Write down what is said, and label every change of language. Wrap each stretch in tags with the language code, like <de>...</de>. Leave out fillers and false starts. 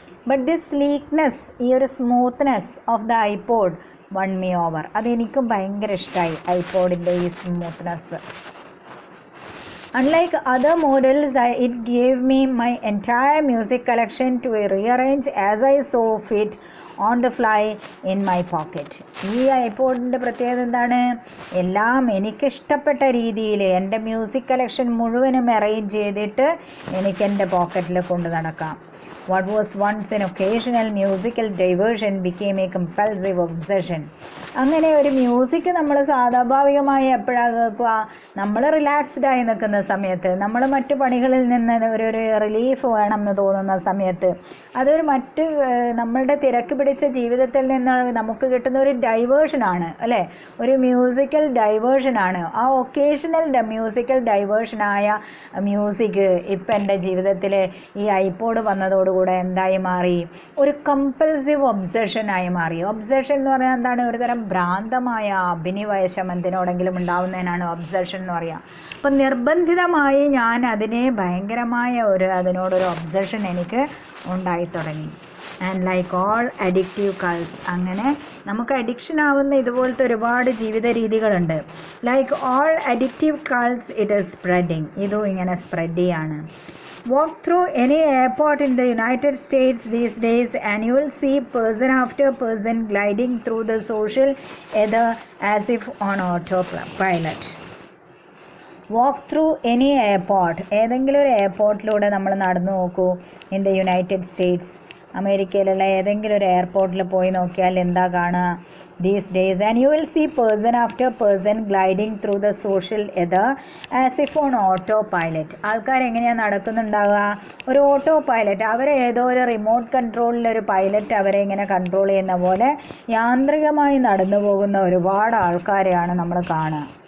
<en>But this sleekness, ഈ ഒരു smoothness of the iPod won me over.</en> <ml>അതെനിക്കും ഭയങ്കര ഇഷ്ടമായി, ഐപോഡിൻ്റെ ഈ smoothness.</ml> <en>Unlike other models, it gave me my entire music collection to rearrange as I saw fit on the fly in my pocket.</en> <ml>ഈ ഐപോഡിൻ്റെ പ്രത്യേകത എന്താണ്? എല്ലാം എനിക്കിഷ്ടപ്പെട്ട രീതിയിൽ എൻ്റെ മ്യൂസിക് കളക്ഷൻ മുഴുവനും അറേഞ്ച് ചെയ്തിട്ട് എനിക്ക് എൻ്റെ പോക്കറ്റിൽ കൊണ്ട് നടക്കാം.</ml> <en>What was once an occasional musical diversion became a compulsive obsession.</en> <ml>അങ്ങനെ ഒരു മ്യൂസിക് നമ്മൾ സ്വാഭാവികമായി എപ്പോഴാണ് കേൾക്കുക? നമ്മൾ റിലാക്സ്ഡായി നിൽക്കുന്ന സമയത്ത്, നമ്മൾ മറ്റു പണികളിൽ നിന്ന് ഒരു റിലീഫ് വേണം എന്ന് തോന്നുന്ന സമയത്ത്, അതൊരു നമ്മളുടെ തിരക്ക് പിടിച്ച ജീവിതത്തിൽ നിന്ന് നമുക്ക് കിട്ടുന്ന ഒരു ഡൈവേർഷനാണ് അല്ലേ, ഒരു മ്യൂസിക്കൽ ഡൈവേർഷനാണ്. ആ ഒക്കേഷണൽ മ്യൂസിക്കൽ ഡൈവേർഷനായ മ്യൂസിക് ഇപ്പം എൻ്റെ ജീവിതത്തിൽ ഈ ഐപോഡ് വന്നതോടുകൂടെ എന്തായി മാറി? ഒരു കമ്പൽസീവ് ഒബ്സഷനായി മാറി. ഒബ്സഷൻ എന്ന് പറഞ്ഞാൽ എന്താണ്? ഒരു തരം ഭ്രാന്തമായ അഭിനിവേശം എന്തിനോടെങ്കിലും ഉണ്ടാവുന്നതിനാണ് ഒബ്സഷൻ എന്ന് പറയുക. അപ്പം നിർബന്ധിതമായി ഞാൻ അതിനെ ഭയങ്കരമായ അതിനോടൊരു ഒബ്സഷൻ എനിക്ക് ഉണ്ടായി തുടങ്ങി.</ml> <en>and like all addictive cults,</en> <ml>അങ്ങനെ നമുക്ക് അഡിക്ഷൻ ആവുന്ന ഇതുപോലത്തെ ഒരുപാട് ജീവിത രീതികളുണ്ട്.</ml> <en>like all addictive cults it is spreading,</en> <ml>ഇതും ഇങ്ങനെ സ്പ്രെഡ് ചെയ്യാണ്.</ml> <en>Walk through any airport in the United States these days and you will see person after person gliding through the social ether as if on autopilot. Walk through any airport,</en> <ml>ഏതെങ്കിലും ഒരു എയർപോർട്ടിലൂടെ നമ്മൾ നടന്നു നോക്കൂ.</ml> <en>in the United States,</en> <ml>അമേരിക്കയിലുള്ള ഏതെങ്കിലും ഒരു എയർപോർട്ടിൽ പോയി നോക്കിയാൽ എന്താ കാണുക?</ml> <en>these days and you will see person after person gliding through the social ether as if on autopilot.</en> <ml>ആൾക്കാർ എങ്ങനെയാണ് നടക്കുന്നുണ്ടാവുക? ഒരു ഓട്ടോ പൈലറ്റ്, അവരെ ഏതോ ഒരു റിമോട്ട് കൺട്രോളിലൊരു പൈലറ്റ് അവരെ ഇങ്ങനെ കൺട്രോൾ ചെയ്യുന്ന പോലെ യാന്ത്രികമായി നടന്നു പോകുന്ന ഒരുപാട് ആൾക്കാരെയാണ് നമ്മൾ കാണുക.</ml>